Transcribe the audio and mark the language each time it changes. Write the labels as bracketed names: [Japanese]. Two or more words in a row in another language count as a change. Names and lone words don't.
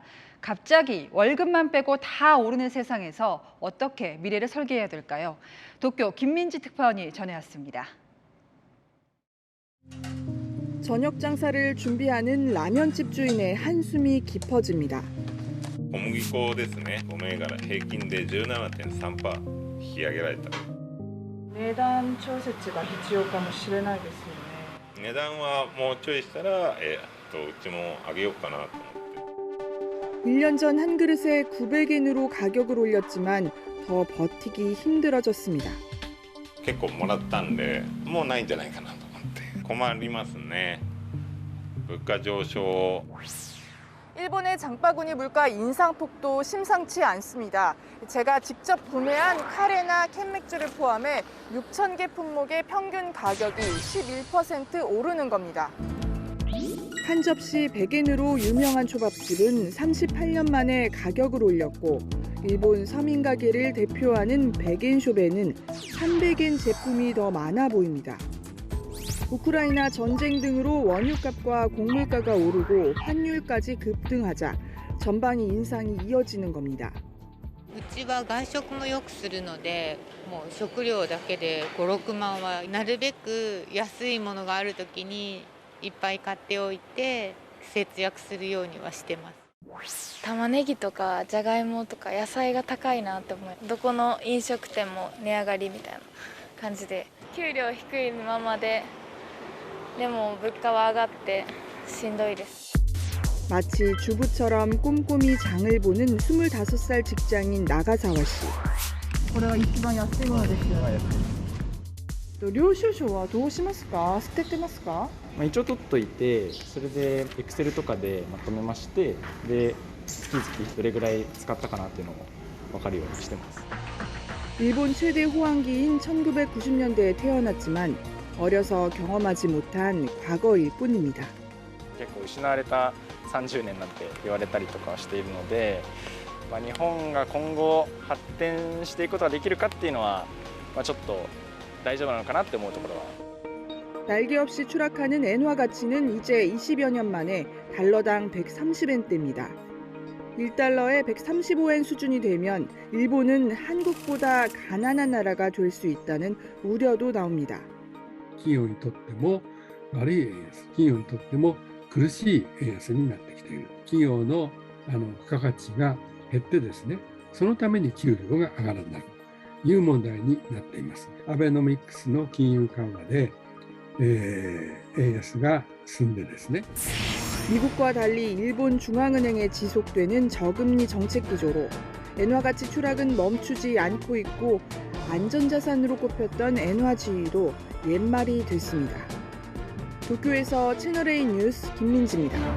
[Korean] 갑자기 월급만 빼고 다 오르는 세상에서 어떻게 미래를 설계해야 될까요? 도쿄 김민지 특파원이 전해왔습니다. 저녁 장사를 준비하는 라면집 주인의 한숨이 깊어집니다. [Japanese] 小麦粉ですね。5銘柄平均で 17.3% 引き上げられた。値段調節が必要かもしれないですよね。値段はもうちょいしたら、うちも上げようかなと思って。 [Korean] 1년 전 한 그릇에 900엔으로 가격을 올렸지만 더 버티기 힘들어졌습니다. [Japanese] 結構もらったんで、もうないんじゃないかなと思って困りますね。物価上昇。 [Korean] 일본의 장바구니 물가 인상폭도 심상치 않습니다. 제가 직접 구매한 카레나 캔맥주를 포함해 6,000개 품목의 평균 가격이 11% 오르는 겁니다. 한 접시 100엔으로 유명한 초밥집은 38년 만에 가격을 올렸고 일본 서민 가게를 대표하는 100엔숍에는 300엔 제품이 더 많아 보입니다. 우크라이나 전쟁 등으로 원유값과 곡물가가 오르고 환율까지 급등하자 전방위 인상이 이어지는 겁니다. [Japanese] うちは外食もよくするので、もう食料だけで5、6万はなるべく安いものがあるときにいっぱい買っておいて節約するようにはしてます。玉ねぎとかじゃがいもとか野菜が高いなって思い、どこの飲食店も値上がりみたいな感じで、給料低いままででも物価は上がってしんどいです。 [Korean] 마치 주부처럼 꼼꼼히 장을 보는 25살 직장인 나가사와 씨. [Japanese] これは一番安いものですよ。領収書はどうしますか？捨ててますか？一応取っといて、それで Excel とかでまとめまして、で月々どれぐらい使ったかなっていうのを分かるようにしてます。 [Korean] 일본 최대 호황기인 1990년대에 태어났지만 어려서 경험하지 못한 과거일 뿐입니다. [Japanese] 結構失われた30年なんて言われたりとかしているので、日本が今後発展していくことができるかっていうのは、ちょっと大丈夫なのかなって思うところは。 [Korean] 날개없이 추락하는 엔화 가치는 이제 20여 년 만에 달러당 130엔대입니다. 1달러에 135엔 수준이 되면 일본은 한국보다 가난한 나라가 될 수 있다는 우려도 나옵니다. [Japanese] 企業にとっても悪い円安、企業にとっても苦しい円安になってきている。企業の付加価値が減ってですね、そのために給料が上がらないという問題になっています。アベノミクスの金融緩和で、円安が進んでですね。 [Korean] 미국과 달리 일본 중앙은행에 지속되는 저금리 정책 기조로 엔화 가치 추락은 멈추지 않고 있고 안전자산으로 꼽혔던 엔화 지위도 옛말이 됐습니다. 도쿄에서 채널A 뉴스 김민지입니다.